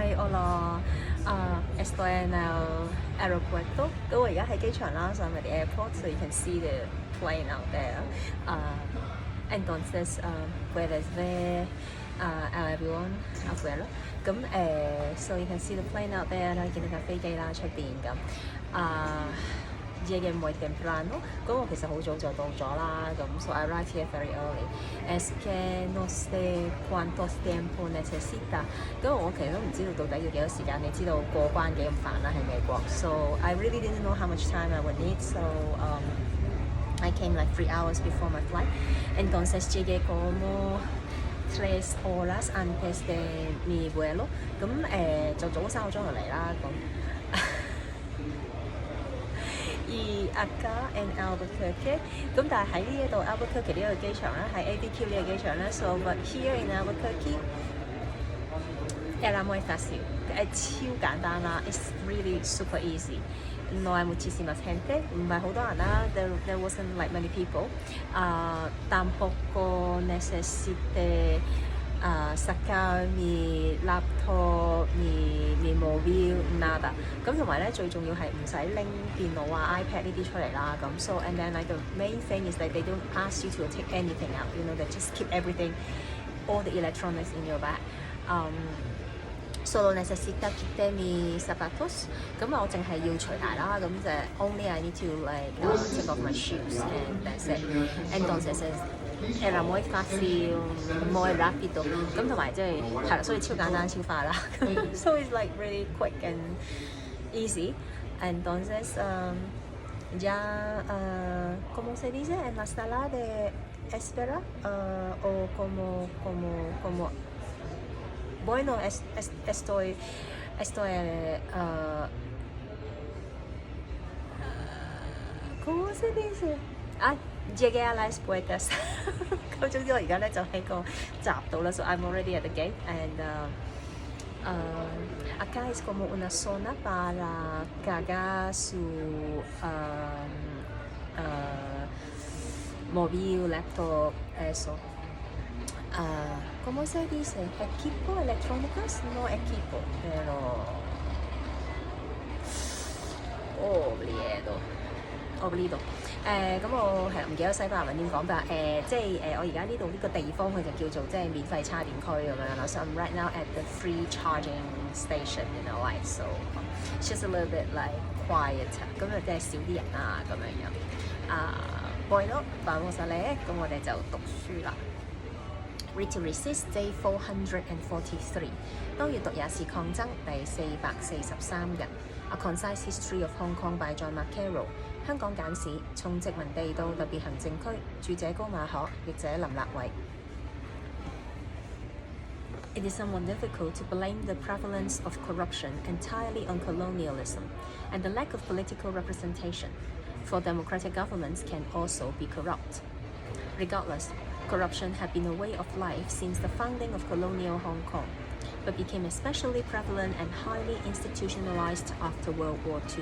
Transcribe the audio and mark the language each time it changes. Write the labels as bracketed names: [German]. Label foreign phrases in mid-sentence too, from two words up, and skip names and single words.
[Spanish] Hola, estoy en el aeropuerto. [Cantonese] 咁我而家喺機場啦 [English] ，so I'm at the airport, so you can see the plane out there. [Spanish] Entonces, puedes ver el avión afuera. [English] 咁 so you can see the plane out there [Cantonese] 啦，見到架飛機啦出邊咁。 [Spanish] Llegué muy temprano， [Cantonese] 咁我其實好早就到咗啦，咁 [English] so I arrived here very early. [Spanish] Es que no sé cuántos tiempo necesita， [Cantonese] 咁我其實都唔知道到底要幾多時間，你知道過關幾咁煩啦喺美國 [English] ，so I really didn't know how much time I would need, so I came like 3 hours before my flight. [Spanish] Entonces llegué como 3 horas antes de mi vuelo， [Cantonese] 咁就早3個鐘就嚟啦， [Spanish] 咁。Acá en Albuquerque， [Cantonese] 咁但係喺呢一度 Albuquerque 呢個機場咧，喺 ADQ 呢個機場咧 ， [English] so but here in Albuquerque [Spanish] era muy fácil， [Cantonese] 超簡單啦 [English] ，it's really super easy。 [Spanish] No hay muchísima gente， [Cantonese] 唔係好多人啦， [English] there wasn't like many people。 [Spanish] tampoco necesité sacar mi laptop, mi móvil, nada。 [Cantonese] 咁同埋咧，最重要係唔使拎電腦啊、iPad 呢啲出嚟啦。咁 [English] so and then like the main thing is that they don't ask you to take anything out. You know, they just keep everything, all the electronics in your bag. [Spanish] Solo necesita quitar mis zapatos. [Cantonese] 咁我淨係要除鞋啦。咁就 [English] only I need to like take off my shoes and that's it. [Spanish] Entonces era muy fácil, muy rápido。 [Cantonese] 咁同埋即係係啦，所以超簡單、超快啦。 [English] So it's like really quick and easy. [Spanish] Entonces ya ¿cómo se dice? En la sala de espera o como bueno estoy ¿cómo se dice? Llegué a las puertas [Cantonese] 咁總之我而家咧就喺個閘度啦 [English] so I'm already at the gate [Spanish] and acá es como una zona para cargar su móvil, laptop, eso. ¿Cómo se dice? Equipo electrónicos? No equipo, pero olvido。 [Cantonese] 咁我係唔記得西班牙文點講，但即係我而家呢度呢個地方佢就叫做即係免費叉電區咁樣啦。 [English] So I'm right now at the free charging station, you know, like so it's just a little bit like quieter， [Cantonese] 咁就即係少啲人啊咁樣。 [Spanish] Bueno, vamos a leer， [Cantonese] 咁我哋就讀書啦。 [English] Read to Resist Day 443， [Cantonese] 當閱讀也是抗爭第443 日。A Concise History of Hong Kong by John Carroll。香港簡史，從殖民地到特別行政區，著者高馬可，譯者林立偉。 [English] It is somewhat difficult to blame the prevalence of corruption entirely on colonialism and the lack of political representation, for democratic governments can also be corrupt. Regardless, corruption had been a way of life since the founding of colonial Hong Kong, but became especially prevalent and highly institutionalized after World War II.